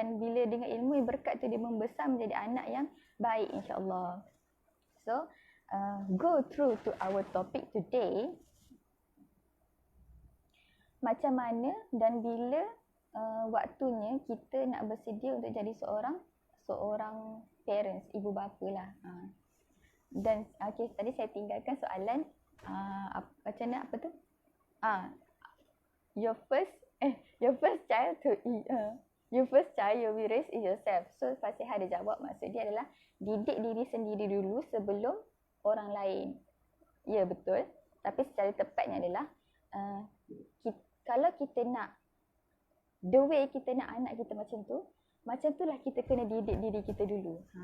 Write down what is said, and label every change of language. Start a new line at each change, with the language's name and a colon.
Malay: Dan bila dengan ilmu berkat tu dia membesar menjadi anak yang baik insya-Allah.
English: So go through to our topic today.
Malay: Macam mana dan bila waktunya kita nak bersedia untuk jadi seorang parents, ibu bapa lah. Dan tadi saya tinggalkan soalan macam mana apa tu?
English: your first your first child to your first child you will raise is yourself.
Malay: So Fasiha dia jawab, maksud dia adalah didik diri sendiri dulu sebelum orang lain. Ya, betul. Tapi secara tepatnya adalah kalau kita nak
English: the way
Malay: kita nak anak kita macam tu lah kita kena didik diri kita dulu.